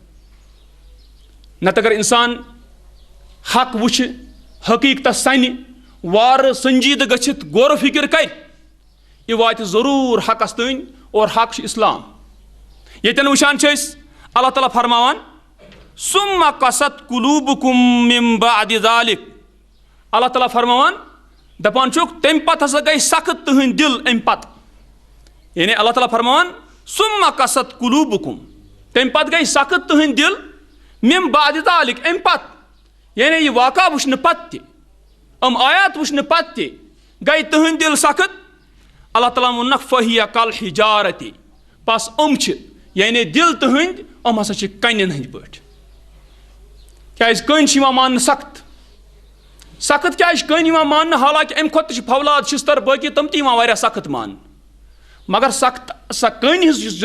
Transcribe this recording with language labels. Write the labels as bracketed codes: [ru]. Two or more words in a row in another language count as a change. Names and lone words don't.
[ks] نتہٕ اگر اِنسان حق وٕچھِ حقیٖقتس سنہِ وارٕ سنجیٖدٕ گٔژھِتھ غورٕ فِکر کرِ یہِ واتہِ ضروٗر حقس تانۍ اور حق چھُ اسلام ییٚتٮ۪ن وٕچھان چھِ أسۍ اللہ تعالیٰ فرماوان [ar] سُمَّ قَسَت قُلُوبُکُم مِن بَعدِ ذَلِک [ks] اللہ تعالیٰ فرماوان دپان چھُکھ تمہِ پتہٕ ہسا گٔے سخت تٕہٕنٛدۍ دِل امہِ پتہٕ یعنی اللہ تعالیٰ فرماوان [ar] سُمَّ قَسَت قُلوٗبُکُم [ks] تمہِ پتہٕ گٔے سخت تٕہٕنٛدۍ دِل [ar] مِن بَعدِ ذَلِک [ks] امہِ پتہٕ یعنی یہِ واقعہ وٕچھنہٕ پتہٕ تہِ یِم آیات وٕچھنہٕ پتہٕ تہِ گٔے تٕہٕنٛدۍ دِل سخت اللہ تعالیٰ ووٚننکھ [ar] فہیہ کَلحِجارَتی [ks] بس یِم چھِ یعنی دِل تٕہٕنٛدۍ یِم ہسا چھِ کَنٮ۪ن ہٕنٛدۍ پٲٹھۍ کیٛازِ کٔنۍ چھِ یِوان ماننہٕ سخت کیٛازِ چھِ کٔنۍ یِوان ماننہٕ حالانکہِ اَمہِ کھۄتہٕ تہِ چھِ فولاد شِستر باقٕے تِم تہِ یِوان واریاہ سخت ماننہٕ مگر سۄ کٔنۍ ہِنٛز یُس